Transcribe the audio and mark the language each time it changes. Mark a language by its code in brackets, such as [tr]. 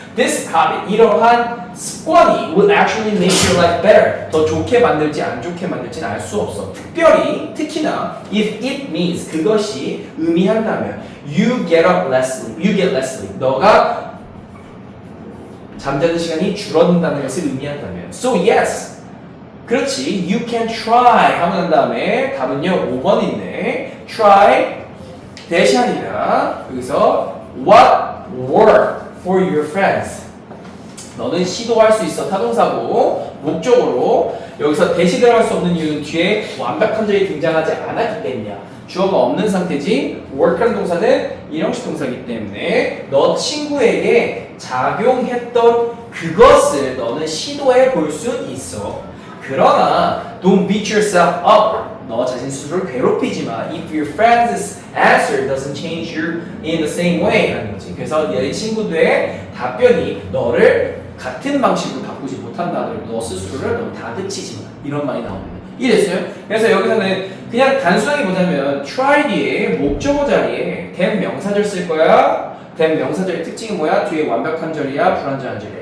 [en] This habit, [ko] 이러한 습관이 [en] will actually make your life better. [ko] 더 좋게 만들지 안 좋게 만들지는 알 수 없어. 특히나 [en] if it means [ko] 그것이 의미한다면 [en] you get less sleep. [ko] 너가 잠자는 시간이 줄어든다는 것을 의미한다면. [en] So yes. [ko] 그렇지. [en] You can try [ko] 하고 난 다음에 답은요 5번인데 [en] try [ko] 대시아니라 여기서 [en] what worked for your friends. [ko] 너는 시도할 수 있어. 타동사고 목적으로 여기서 대시 들어갈 수 없는 이유는 뒤에 완벽한 절이 등장하지 않았기 때문이야. 주어가 없는 상태지. work하는 동사는 일형식 동사이기 때문에 너 친구에게 작용했던 그것을 너는 시도해 볼 수 있어. 그러나 [en] don't beat yourself up. [ko] 너 자신 스스로를 괴롭히지 마. [en] If your friend's answer doesn't change you in the same way [ko] 라는 거지. 그래서 내 친구들의 답변이 너를 같은 방식으로 바꾸지 못한다면 너 스스로를 너무 다그치지 마. 이런 말이 나옵니다. 이해됐어요? 그래서 여기서는 그냥 단순하게 보자면 try 뒤에 목적어 자리에 된 명사절 쓸 거야. 된 명사절의 특징이 뭐야? 뒤에 완벽한 절이야? 불완전한 절이야?